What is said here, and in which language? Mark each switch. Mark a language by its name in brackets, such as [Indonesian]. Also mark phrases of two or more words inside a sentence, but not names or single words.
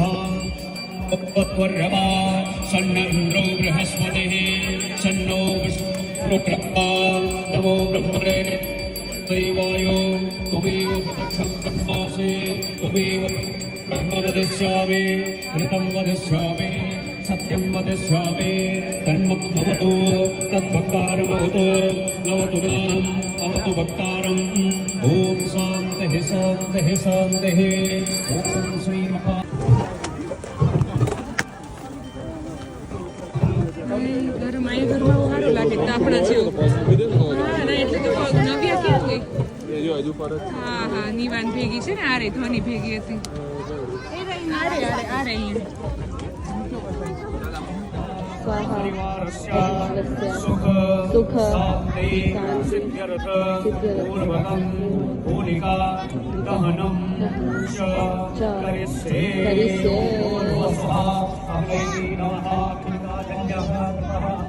[Sanskrit] त्वर्यमा सन्नो बृहस्पतिः सन्नो विष्णुक्रमा नमो ब्रह्मणे देवायो त्वमेव प्रत्यक्षं ब्रह्मासि त्वमेव ब्रह्म वदिष्यामि ऋतं वदिष्यामि सत्यं वदिष्यामि तन्मद्भवतु तद्भक्तारमवतु नवतु माम् अवतु भक्तारम् ॐ शान्तिः शान्तिः शान्तिः ॐ श्रीमहा [Gujarati] ઘરમાં સારું લાગે તાપણા જેવું. હા ના એટલે તો નવ્યા ક્યાં ગઈ? હા હા નિવાન ભેગી છે ને, આ રે ધ્વની ભેગી હતી. [Sanskrit] सुख शांति सिद्ध्यर्थ पूर्वकं होलिका दहनं च करिष्ये पूर्वस्वः अवैति नमः कृताजन्यः कृतः